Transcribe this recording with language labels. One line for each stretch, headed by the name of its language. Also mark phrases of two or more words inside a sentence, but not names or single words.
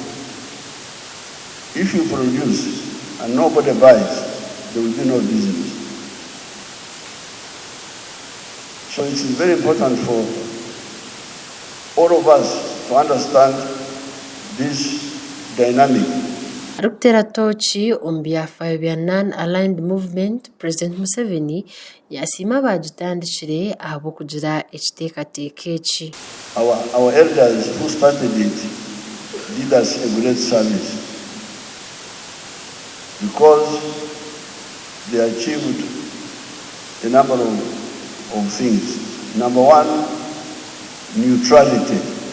English: If you produce and nobody buys, there will be no business. So it is very important for all of us to understand this dynamic.
Nyankole: Arukutera tochi omu byafaayo bya
English: non-aligned movement,
Nyankole: President Museveni yasiima bagitandikire ahabw'okugira ekiteekateeko eki.
English: Our elders who started it did us a great service because they achieved a number of things. Number one, neutrality.